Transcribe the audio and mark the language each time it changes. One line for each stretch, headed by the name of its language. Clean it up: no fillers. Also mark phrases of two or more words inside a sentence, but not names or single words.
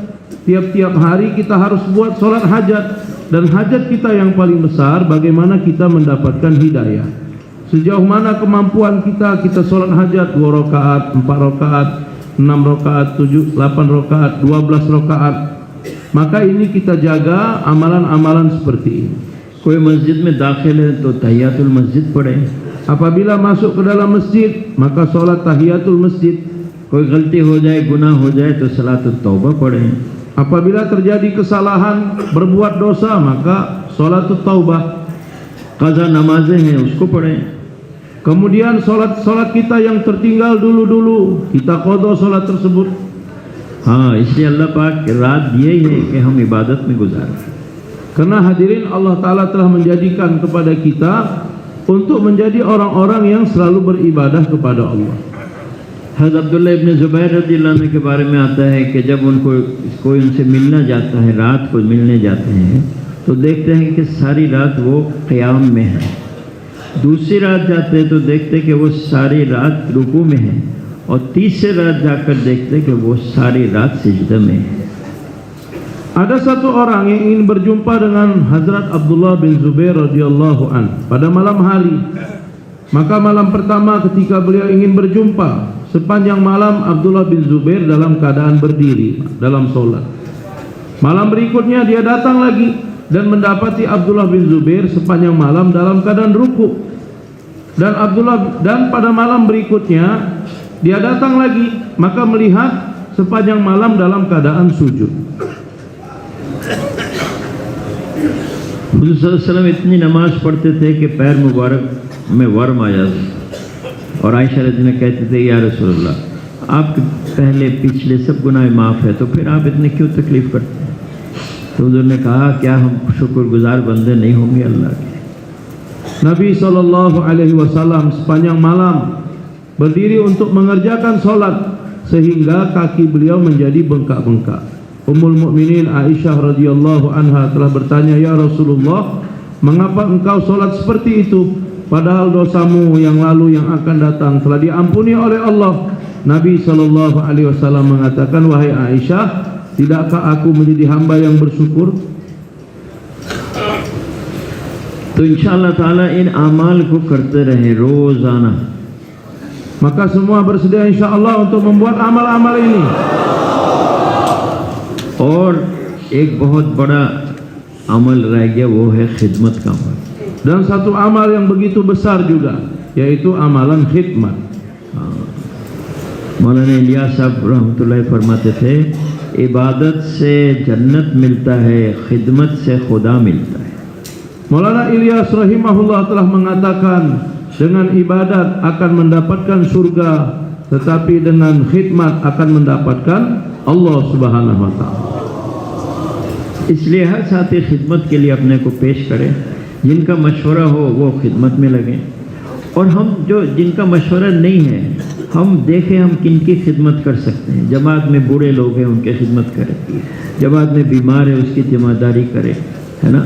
Indonesian: Tiap-tiap hari kita harus buat solat hajat, dan hajat kita yang paling besar bagaimana kita mendapatkan hidayah. Sejauh mana kemampuan kita, kita solat hajat 2 rakaat, 4 rakaat, 6 rakaat, 7, 8 rakaat, 12 rakaat. Maka ini kita jaga amalan-amalan seperti ini.
Hindi: कोई मस्जिद में दाखिल है तो
Arabic: تحية المسجد
Hindi: पढ़े।
Indonesian: Apabila masuk ke dalam masjid, maka solat
Arabic: تحية المسجد.
Hindi: कोई गलती हो जाए, गुनाह हो जाए तो
Arabic: صلاة التوبة
Hindi: पढ़ें।
Indonesian: Apabila terjadi kesalahan, berbuat dosa, maka
Arabic: صلاة التوبة.
Hindi: क़ज़ा नमाजें हैं उसको पढ़ें।
Indonesian: Kemudian solat kita yang tertinggal dulu kita qada solat tersebut.
Hindi: हाँ, इसलिए अल्लाह पाक रात दिए ही है कि हम इबादत में गुजारें।
Indonesian: Karena hadirin, Allah Ta'ala telah menjadikan kepada kita untuk menjadi orang-orang yang selalu beribadah kepada Allah.
Hindi: हज़रत अब्दुल्लाह इब्न ज़ुबैर
Arabic: رضي الله عنه
Hindi: के बारे में आता है कि जब उनको कोई उनसे मिलना जाता है, रात को मिलने जाते हैं, तो देखते हैं कि सारी रात वो क़याम में है। दूसरी रात जाते हैं तो देखते कि वो सारी रात रुकू में है, और तीसरी रात जाकर देखते कि वो सारी रात सिजदा में है।
Indonesian: Ada satu orang yang ingin berjumpa dengan Hazrat Abdullah bin Zubair
Arabic: رضي الله عن
Indonesian: pada malam hari. Maka malam pertama ketika beliau ingin berjumpa, sepanjang malam Abdullah bin Zubair dalam keadaan berdiri dalam solat. Malam berikutnya dia datang lagi dan mendapati Abdullah bin Zubair sepanjang malam dalam keadaan ruku. Dan pada malam berikutnya dia datang lagi, maka melihat sepanjang malam dalam keadaan sujud.
Hindi: हुज़ूर
Arabic: صلى الله عليه وسلم
Hindi: इतनी नमाज पढ़ते थे कि पैर मुबारक में वर्म आ जाता, और आयशा रज़ी ने कहते थे,
Arabic: يا رسول الله,
Hindi: आपके पहले पिछले सब गुनाह माफ़ है, तो फिर आप इतने क्यों तकलीफ़ करते हैं? तो हुज़ूर ने कहा, क्या हम शुक्रगुजार बंदे नहीं होंगे अल्लाह के?
Indonesian: Nabi SAW sepanjang malam berdiri untuk mengerjakan sholat sehingga kaki beliau menjadi bengkak-bengkak.
Arabic: أم المؤمنين
Indonesian: Aisyah
Arabic: رضي الله عنها
Indonesian: telah bertanya,
Arabic: يا رسول الله,
Indonesian: mengapa engkau sholat seperti itu padahal dosamu yang lalu yang akan datang telah diampuni oleh Allah? Nabi SAW mengatakan, wahai Aisyah, tidakkah aku menjadi hamba yang bersyukur?
Hindi: तो
Arabic: إن شاء الله تعالى
Hindi: इन आमाल को करते रहें रोज़ाना।
Indonesian: Maka semua bersedia insyaallah untuk membuat amal-amal ini.
Hindi: और एक बहुत बड़ा अमल रह गया, वो है खिदमत का अमल।
Indonesian: Dan satu amal yang begitu besar juga, yaitu amalan khidmat.
Hindi: मौलाना इलियास साहब रहमतुल्लाह फरमाते थे, इबादत से जन्नत मिलता है, खिदमत से खुदा मिलता है।
Indonesian: Maulana Ilyas rahimahullah telah mengatakan, dengan ibadat akan mendapatkan surga, tetapi dengan khidmat akan mendapatkan Allah
Arabic: سبحانه وتعالى.
Hindi: इसलिए हर साथी खिदमत के लिए अपने को पेश करें, जिनका मशवरा हो वो खिदमत में लगें, और हम जो जिनका मशवरा नहीं है, हम देखें हम किन की खिदमत कर सकते हैं। जमात में बूढ़े लोग हैं, उनकी खिदमत करें। जमात में बीमार है, उसकी जिम्मेदारी करें, है ना।